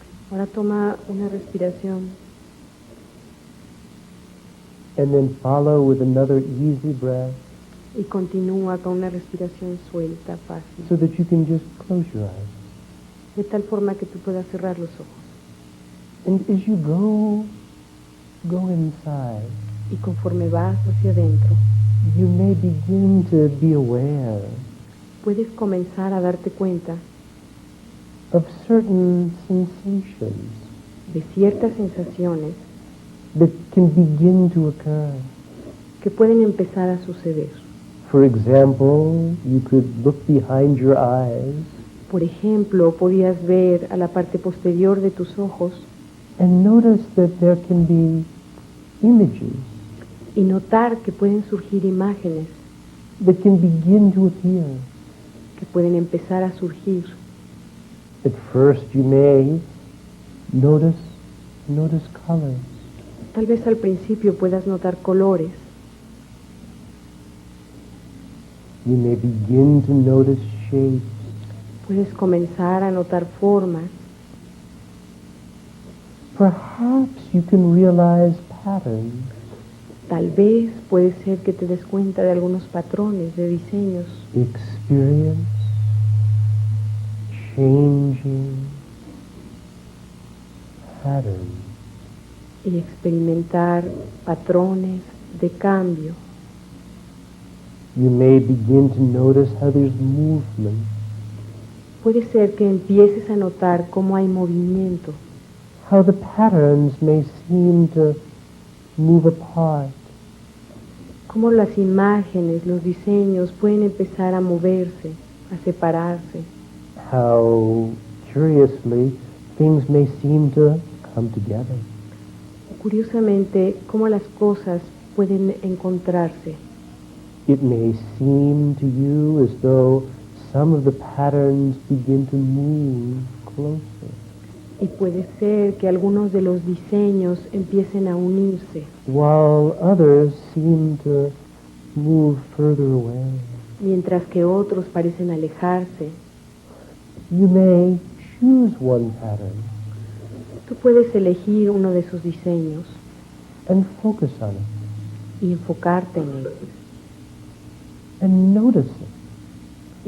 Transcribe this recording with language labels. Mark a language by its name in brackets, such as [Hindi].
[Spanish] Ahora toma una respiración [English] And then follow with another easy breath [Spanish] y continúa con una respiración suelta, fácil, [English] so that you can just close your eyes. [Spanish] de tal forma que tú puedas cerrar los ojos. [English] And as you go inside, [Spanish] Y conforme vas hacia adentro, [English] you may begin to be aware [Spanish] puedes comenzar a darte cuenta [English] of certain sensations [Spanish] de ciertas sensaciones [English] that can begin to occur. [Spanish] que pueden empezar a suceder. [English] For example, you could look behind your eyes [Spanish] Por ejemplo, podías ver a la parte posterior de tus ojos [English] and notice that there can be images [Spanish] y notar que pueden surgir imágenes, [English] that can begin to appear. [Spanish] que pueden empezar a surgir. [English] At first you may notice colors. [Spanish] Tal vez al principio puedas notar colores, [English] You may begin to notice shapes. [Spanish] puedes comenzar a notar formas, [English] Perhaps you can realize patterns. [Spanish] tal vez puede ser que te des cuenta de algunos patrones, de diseños, [English] Experience changing patterns. [Spanish] y experimentar patrones de cambio. [English] You may begin to notice how there's movement. [Spanish] Puede ser que empieces a notar cómo hay movimiento, [English] How the patterns may seem to move apart. [Spanish] cómo las imágenes, los diseños pueden empezar a moverse, a separarse, [English] How, curiously, things may seem to come together. [Spanish] curiosamente cómo las cosas pueden encontrarse. [English] It may seem to you as though some of the patterns begin to move closer. [Spanish] Y puede ser que algunos de los diseños empiecen a unirse, [English] while others seem to move further away. [Spanish] mientras que otros parecen alejarse. [English] You may choose one pattern [Spanish] Tú puedes elegir uno de esos diseños [English] and focus on it [Spanish] y enfocarte en él [English] and notice it.